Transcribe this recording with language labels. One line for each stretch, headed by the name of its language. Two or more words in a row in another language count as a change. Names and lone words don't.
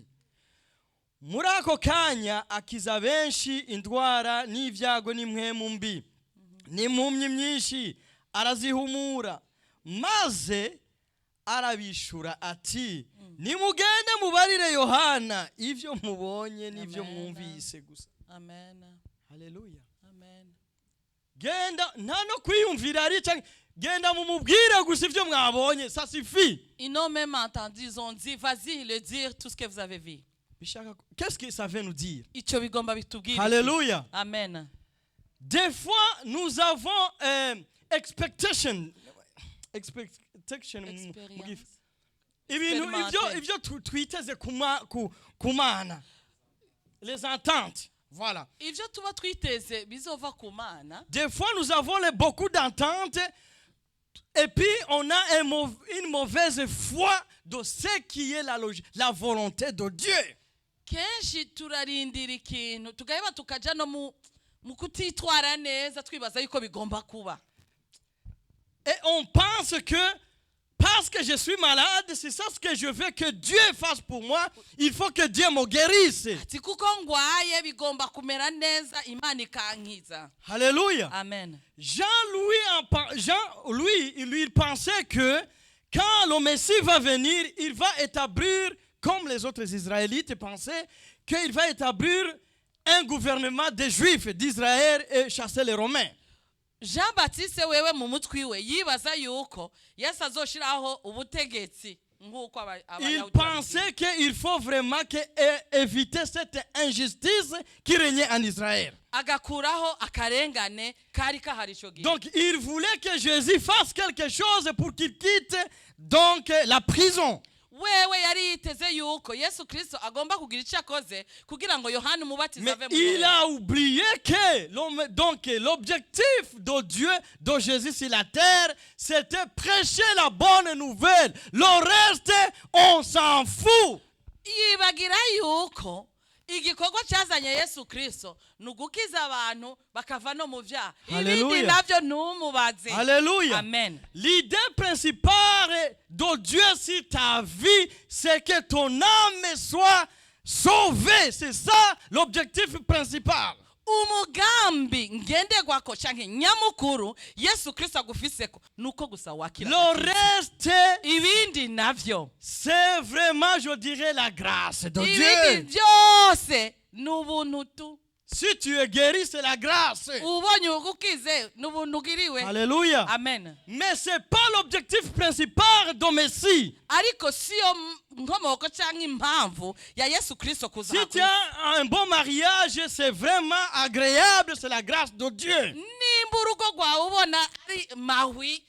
Rundi: Muri ako kanya akiza benshi indwara n'ivyago n'impwemu mbi n'impumyi myinshi arazihumura, maze arabishura ati, nimugende mubarire Yohana ivyo mubonye n'ivyo mwumvise gusa. Amen. Haleluya. Amen. Genda nta no kwiyumvira ari canke genda mumubwire gusa ivyo mwabonye,
French: ça suffit. Ils n'ont même entendu, ils ont dit, vas-y, le dire tout ce que vous avez vu. Qu'est-ce que ça veut nous dire?
Rundi: Ico bigomba bitubwira.
French: Alléluia. Amen. Des fois, nous avons expectation.
Rundi: Ivyo twiteze kumana.
French: Les ententes. Voilà.
Rundi: Ivyo tuba twiteze bizova ku Mana.
French: Des fois, nous avons beaucoup d'ententes et puis on a une mauvaise foi de ce qui est la volonté de Dieu.
Rundi: Kenshi turarindira ikintu tugaheba tukaja no mu kutitwara neza twibaza yuko bigomba kuba.
French: Et on pense que parce que je suis malade, c'est ça ce que je veux que Dieu fasse pour moi. Il faut que Dieu me guérisse.
Rundi: Ati kuko ngwaye bigomba kumera neza Imana ikankiza. Alléluia. Amen.
French: Jean-Louis, il pensait que quand le Messie va venir, il va établir, comme les autres Israélites pensaient, qu'il va établir un gouvernement des Juifs d'Israël et chasser les Romains.
Rundi: Jean-Baptiste wewe mu mutwi we yibaza yuko Yesu azoshiraho ubutegetsi nk'uko
French: Il pensait qu'il faut vraiment éviter cette injustice qui régnait en Israël.
Rundi: Agakuraho akarengane kari kahari ico gihe.
French: Donc il voulait que Jésus fasse quelque chose pour qu'il quitte donc la prison.
Rundi: Wewe yari yiteze yuko Yesu Kristo agomba kugira icyo akoze kugira ngo Yohana umubatiza ave mu
French: Mais il a oublié que l'objectif de Dieu, de Jésus sur la terre, c'était prêcher la bonne nouvelle. Le reste, on s'en fout.
Rundi: Yibagira yuko igikorwa cyazanye Yesu Kristo nugukiza abantu bakava no mu vyaha. Ibindi navyo ntumubaze. Alléluia. Amen.
French: L'idée principale de Dieu sur ta vie, c'est que ton âme soit sauvée. C'est ça l'objectif principal.
Rundi: umugambi ngenderwako canke nyamukuru Yesu Kristo agufiseko nuko gusa wakira.
French: Le reste,
Rundi: ibindi navyo
French: c'est vraiment, je dirais, la grâce de
Rundi: ibindi
French: Dieu.
Rundi: byose n'ubuntu tu.
French: Si tu es guéri, c'est la grâce.
Rundi: ubonye ugukize n'ubuntu ugiriwe. Alléluia. Amen.
French: Mais ce n'est pas l'objectif principal de Messie.
Rundi: ariko siyo nkomoko canke impamvu ya Yesu Kristo kuza.
French: Si tu as un bon mariage, c'est vraiment agréable, c'est la grâce de Dieu.
Rundi: nimba urugo rwawe ubona ari mahwi